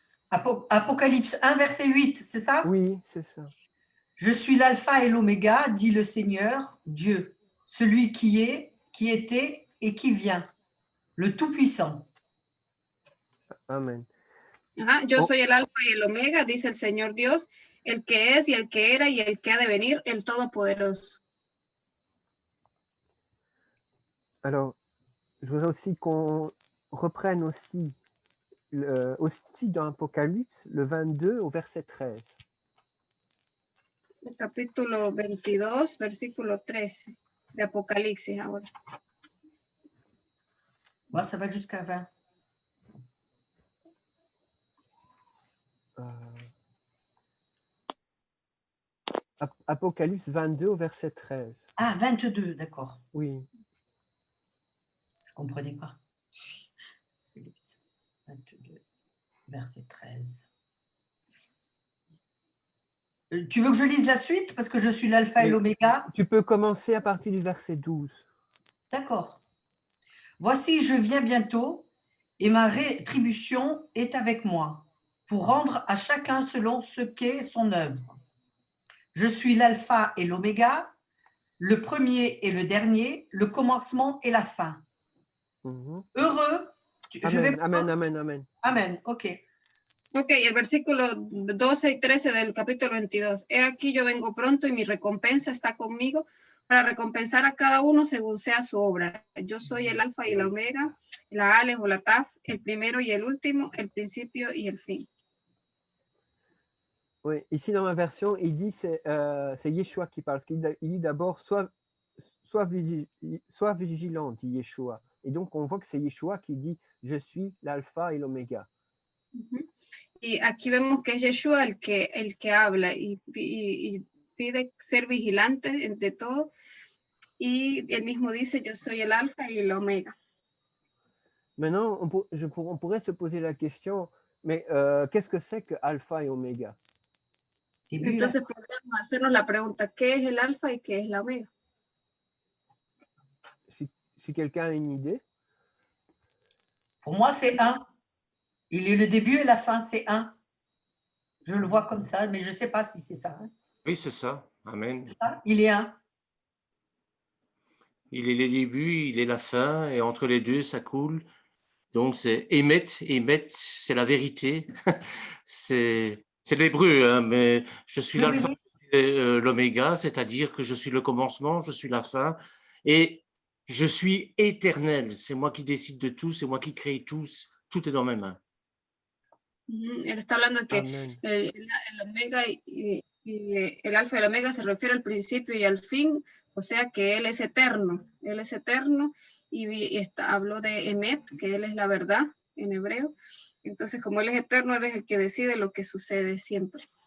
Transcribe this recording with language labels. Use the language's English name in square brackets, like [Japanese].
[French] Apocalypse 1, verset 8, c'est ça? Oui, c'est ça. Je suis l'alpha et l'oméga, dit le Seigneur, Dieu, celui qui est, qui était et qui vient, le Tout-Puissant. Amen. [Spanish] Ajá, yo soy el alfa y el omega, dice el Señor Dios, el que es y el que era y el que ha de venir, el Todopoderoso. [French] Alors, je voudrais aussi qu'on reprenne aussi dans Apocalypse, le 22 au verset 13. [Spanish] El capítulo 22, versículo 13 de Apocalipsis ahora. [French] Moi, ça va jusqu'à 20. Apocalypse 22 au verset 13. Ah, 22, d'accord. Oui. Je ne comprenais pas. 22, verset 13. Tu veux que je lise la suite parce que je suis l'alpha et l'oméga? Tu peux commencer à partir du verset 12. D'accord. Voici, je viens bientôt et ma rétribution est avec moi pour rendre à chacun selon ce qu'est son œuvre. Je suis l'alpha et l'oméga, le premier et le dernier, le commencement et la fin. Heureux. Amen. Amen, ok. [Spanish] Ok, el versículo 12 y 13 del capítulo 22. He aquí yo vengo pronto y mi recompensa está conmigo para recompensar a cada uno según sea su obra. Yo soy el alfa y la omega, la alef o la taf, el primero y el último, el principio y el fin. [French] Oui, ici dans ma version, il dit c'est Yeshua qui parle. Il dit d'abord sois vigilant, dit Yeshua. Et donc on voit que c'est Yeshua qui dit je suis l'alpha et l'oméga. [Spanish] Y aquí vemos que es Yeshua el que habla y pide ser vigilante de todo. Y él mismo dice, yo soy el alfa y el omega. [French] Maintenant, on pourrait se poser la question, mais qu'est-ce que c'est que alpha et oméga? [Spanish] Entonces podríamos hacernos la pregunta, ¿qué es el alfa y qué es la omega? [French] Si quelqu'un a une idée. Pour moi, c'est un. Il est le début et la fin, c'est un. Je le vois comme ça, mais je ne sais pas si c'est ça. Oui, c'est ça. Amen. Ça, il est un. Il est le début, il est la fin, et entre les deux, ça coule. Donc, c'est Emet, c'est la vérité. c'est l'hébreu, hein, mais je suis l'alpha et l'oméga, c'est-à-dire que je suis le commencement, je suis la fin, et je suis éternel. C'est moi qui décide de tout, c'est moi qui crée tout. Tout est dans mes mains. [Spanish] Él está hablando de que el omega y el alfa y el omega se refiere al principio y al fin, o sea que él es eterno y habló de Emet, que él es la verdad en hebreo. Entonces, como él es eterno, él es el que decide lo que sucede siempre.